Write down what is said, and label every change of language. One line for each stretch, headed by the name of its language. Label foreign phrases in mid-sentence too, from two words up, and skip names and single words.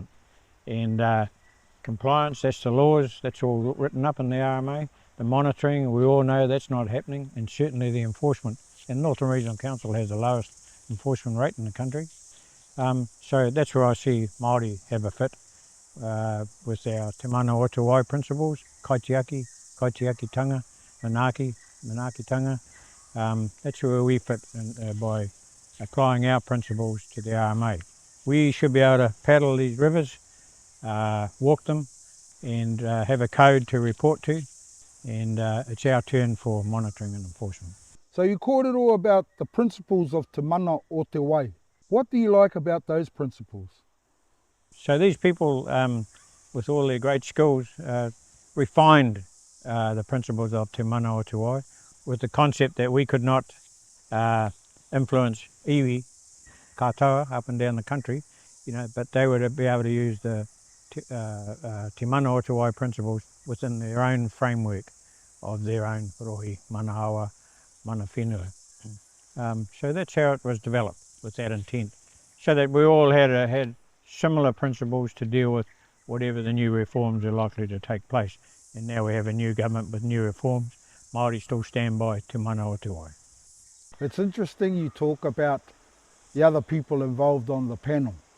English: And compliance, that's the laws, that's all written up in the RMA. The monitoring, we all know that's not happening, and certainly the enforcement. And Northern Regional Council has the lowest enforcement rate in the country. So that's where I see Māori have a fit with our Te Mana o Te Wai principles,
Māori: Kaitiaki, Kaitiaki-tanga, Manaki-tanga.
English: That's where we fit by applying our principles to the RMA. We should be able to paddle these rivers, walk them, and have a code to report to, and it's our turn for monitoring and enforcement. So you kōrero about the principles of Te Mana o Te Wai. What do you like about those principles? So these people, with all their great skills, refined the principles of Te Mana o Te Wai with the concept that we could not influence
Māori: iwi, katoa,
English: up and down the country, but they would be able to use the Te Mana o Te Wai principles within their own framework of their own
Māori: rohi, manahawa, mana whenua.
English: So that's how it was developed, with that intent, so that we all had similar principles to deal with whatever the new reforms are likely to take place. And now we have a new government with new reforms. Māori still stand by Te Mana o Te Wai. It's interesting you talk about the other people involved on the panel.